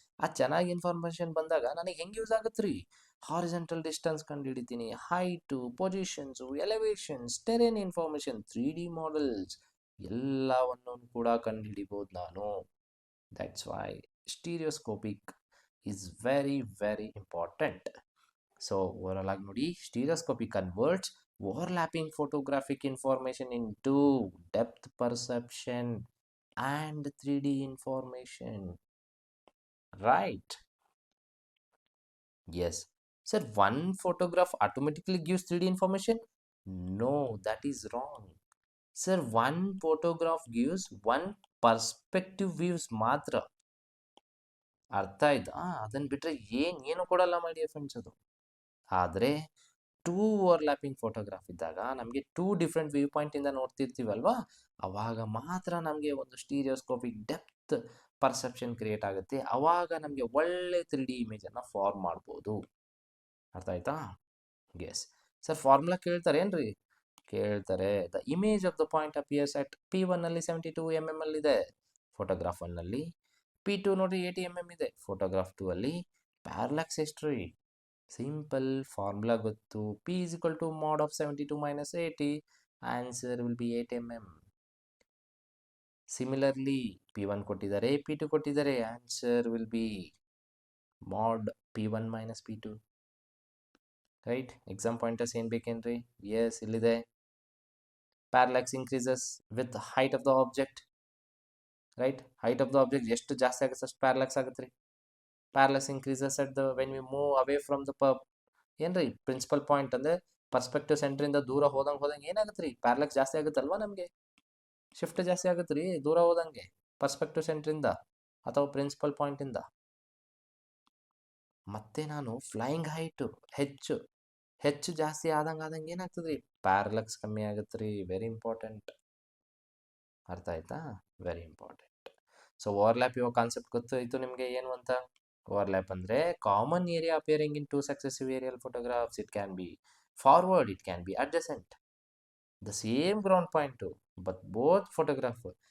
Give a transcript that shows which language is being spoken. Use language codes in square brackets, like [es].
[kn] ಆ ಚೆನ್ನಾಗಿ ಇನ್ಫಾರ್ಮೇಷನ್ ಬಂದಾಗ ನನಗೆ ಹೆಂಗೆ ಯೂಸ್ ಆಗುತ್ತೆ ರೀ? ಹಾರಿಜೆಂಟಲ್ ಡಿಸ್ಟೆನ್ಸ್ ಕಂಡು ಹಿಡಿತೀನಿ, height, positions, elevations, terrain information, 3D models ಎಲ್ಲವನ್ನು ಕೂಡ ಕಂಡು ಹಿಡಿಬೋದು ನಾನು. [en] That's why stereoscopic is very very important. So overall [kn] ಆಗಿ ನೋಡಿ, [en] Stereoscopy converts overlapping photographic information into depth perception and 3D information. Right? Yes. Sir, one photograph automatically gives 3D information? No, that is wrong. Sir, one photograph gives one perspective views [kn] ಮಾತ್ರ. ಅರ್ಥ ಆಯ್ತಾ? ಅದನ್ನ ಬಿಟ್ರೆ ಏನು ಕೊಡಲ್ಲ my dear friends ಅದು. ಆದರೆ 2 overlapping photograph ಇದ್ದಾಗ ನಮಗೆ 2 ಡಿಫ್ರೆಂಟ್ ವ್ಯೂ ಪಾಯಿಂಟ್ ಇಂದ ನೋಡ್ತಿರ್ತೀವಲ್ವಾ, ಅವಾಗ ಮಾತ್ರ ನಮಗೆ ಒಂದು ಸ್ಟೀರಿಯೋಸ್ಕೋಪಿಕ್ ಡೆಪ್ತ್ ಪರ್ಸೆಪ್ಷನ್ ಕ್ರಿಯೇಟ್ ಆಗುತ್ತೆ. ಅವಾಗ ನಮಗೆ ಒಳ್ಳೆ 3D ಇಮೇಜ್ ಅನ್ನ ಫಾರ್ಮ್ ಮಾಡ್ಬೋದು. ಅರ್ಥ ಆಯ್ತಾ? Yes sir. ಫಾರ್ಮುಲಾ ಕೇಳ್ತಾರೆ ಏನ್ರಿ? ಕೇಳ್ತಾರೆ. [en] the image of the point appears at P1 [kn] ಅಲ್ಲಿ 72 mm ಅಲ್ಲಿ ಇದೆ [en] photograph 1 ಅಲ್ಲಿ, P2 [kn] ನೋಡಿ 80 mm ಇದೆ [en] Photograph 2 ಅಲ್ಲಿ. [kn] ಪ್ಯಾರಲ್ಯಾಕ್ಸ್ ಎಷ್ಟು ರೀ? [en] Simple formula ಗೊತ್ತು, P is equal to mod of 72 minus 80. Answer will be 8 mm. Similarly P1 [kn] ಕೊಟ್ಟಿದ್ದಾರೆ, [en] P2 ಕೊಟ್ಟಿದ್ದಾರೆ, answer will be mod P1 minus P2. Right? Exam pointers [kn] ಏನು ಬೇಕೇನ್ರಿ? [en] yes, [kn] ಇಲ್ಲಿದೆ. [en] Parallax increases with height of the object. Right? [kn] Height of the object ಎಷ್ಟು ಜಾಸ್ತಿ ಆಗುತ್ತೆ ಅಷ್ಟು ಪ್ಯಾರಲ್ಯಾಕ್ಸ್ ಆಗುತ್ತೆ ರೀ. [en] parallax increases at the when we move away from the ಏನ್ರಿ principal point [kn] ಅಂದ್ರೆ ಪರ್ಸ್ಪೆಕ್ಟಿವ್ ಸೆಂಟರ್ ಇಂದ ದೂರ ಹೋದಂಗೆ ಏನಾಗುತ್ತೆ ರೀ? ಪ್ಯಾರಲ್ಯಾಕ್ಸ್ ಜಾಸ್ತಿ ಆಗುತ್ತಲ್ವಾ, ನಮಗೆ ಶಿಫ್ಟ್ ಜಾಸ್ತಿ ಆಗುತ್ತೆ ರೀ ದೂರ ಹೋದಂಗೆ, ಪರ್ಸ್ಪೆಕ್ಟಿವ್ ಸೆಂಟರ್ ಇಂದ ಅಥವಾ ಪ್ರಿನ್ಸಿಪಲ್ ಪಾಯಿಂಟ್ ಇಂದ. ಮತ್ತೆ ನಾನು ಫ್ಲೈಯಿಂಗ್ ಹೈಟ್ ಹೆಚ್ಚು ಜಾಸ್ತಿ ಆದಂಗೆ ಏನಾಗ್ತದೆ ರೀ? ಪ್ಯಾರಲ್ಯಾಕ್ಸ್ ಕಮ್ಮಿ ಆಗುತ್ತೆ ರೀ. [en] Very important. [kn] ಅರ್ಥ ಆಯ್ತಾ? Very important. [en] so overlap [kn] ಇವಾಗ ಕಾನ್ಸೆಪ್ಟ್ ಗೊತ್ತಾಯ್ತು ನಿಮಗೆ ಏನು ಅಂತ. [en] Overlap ಅಂದ್ರೆ common area appearing in 2 successive aerial photographs. It can be forward, it can be adjacent, the same ground point but both photograph.